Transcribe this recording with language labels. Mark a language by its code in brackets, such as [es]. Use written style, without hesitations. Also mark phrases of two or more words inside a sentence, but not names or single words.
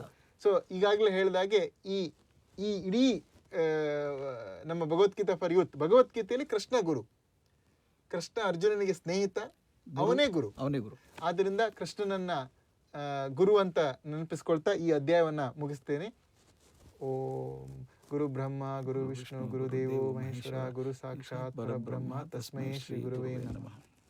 [kn] ಸೊ ಈಗಾಗಲೇ ಹೇಳಿದಾಗೆ ಈ ಇಡೀ ನಮ್ಮ ಭಗವದ್ಗೀತಾ ಫಾರ್ ಯೂತ್, ಭಗವದ್ಗೀತೆಯಲ್ಲಿ ಕೃಷ್ಣ ಅರ್ಜುನನಿಗೆ ಸ್ನೇಹಿತ, ಅವನೇ ಗುರು. ಆದ್ದರಿಂದ ಕೃಷ್ಣನನ್ನ ಗುರು ಅಂತ ನೆನಪಿಸ್ಕೊಳ್ತಾ ಈ ಅಧ್ಯಾಯವನ್ನ ಮುಗಿಸ್ತೇನೆ. [sa] ಓಂ ಗುರು ಬ್ರಹ್ಮ ಗುರು ವಿಷ್ಣು ಗುರುದೇವೋ ಮಹೇಶ್ವರ ಗುರು ಸಾಕ್ಷಾತ್ ಪರಬ್ರಹ್ಮ ತಸ್ಮೈ ಶ್ರೀ ಗುರುವೇ ನಮಃ.